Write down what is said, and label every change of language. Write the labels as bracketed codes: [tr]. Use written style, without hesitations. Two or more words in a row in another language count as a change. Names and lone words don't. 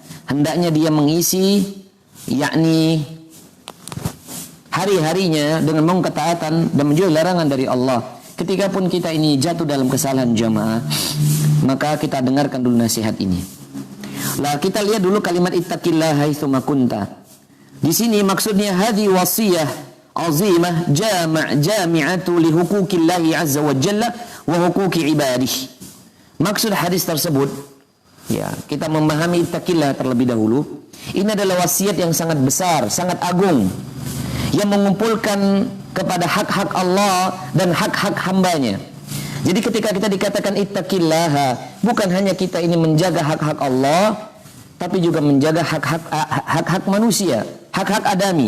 [id] Hendaknya dia mengisi yakni hari-harinya dengan ketaatan dan menjauhi larangan dari Allah. Ketika pun kita ini jatuh dalam kesalahan jamaah, maka kita dengarkan dulu nasihat ini. Lah, kita lihat dulu kalimat [ar] اتق الله حيث ما كنت. [id] Di sini maksudnya [ar] هذه وصية عظيمة جامعة لحقوق الله عز وجل وحقوق عباده. [id] Maksud hadis tersebut, ya, kita memahami ittaqillah terlebih dahulu. Ini adalah wasiat yang sangat besar, sangat agung, yang mengumpulkan kepada hak-hak Allah dan hak-hak hambanya. Jadi ketika kita dikatakan ittaqillaha, bukan hanya kita ini menjaga hak-hak Allah, tapi juga menjaga hak-hak manusia, hak-hak adami.